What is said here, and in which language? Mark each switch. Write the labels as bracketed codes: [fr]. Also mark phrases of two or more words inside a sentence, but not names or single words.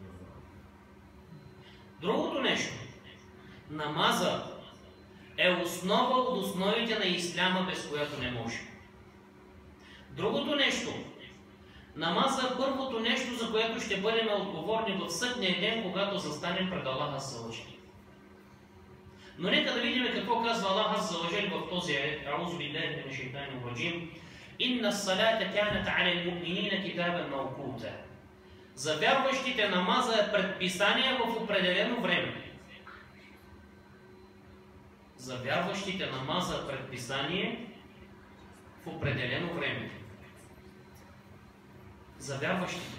[bg] Другото нещо, намаза е основа от основите на исляма, без която не може. Другото нещо, намаза е първото нещо, за което ще бъдем отговорни в съдния ден, когато застанем пред Аллаха [ar] عز وجل. [bg] Но нека да видим какво казва Аллах [ar] عز وجل [bg] в този аят. [ar] أعوذ بالله من الشيطان الرجيم. إن الصلاة كانت على المؤمنين كتابا موقوتا. [bg] За вярващите намаза е предписание в определено време. За вярващите намаза е предписание в определено време. За вярващите.